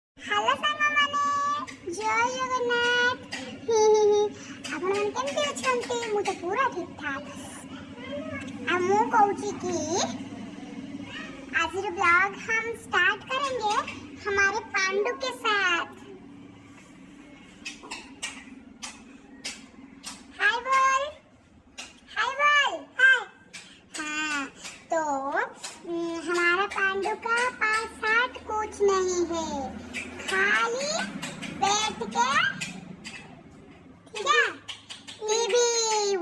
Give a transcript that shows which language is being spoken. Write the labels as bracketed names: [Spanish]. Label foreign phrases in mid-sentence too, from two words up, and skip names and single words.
[Odia] हेलो साଙ୍ଗମାନେ जय जगन्नाथ ଆପଣ ମାନେ କେମିତି ଅଛନ୍ତି? ମୁଁ ତ ପୁରା ଠିକ୍ ଠାକ୍। ଆଉ ମୁଁ କହୁଛି [Hindi] कि आज ब्लॉग हम स्टार्ट करेंगे हमारे पांडु के साथ। हाय बोल, हाय बोल, हाय। हाँ, तो हमारा पांडु का पास साथ कुछ नहीं है, खाली बैठ के ठीक है टीवी।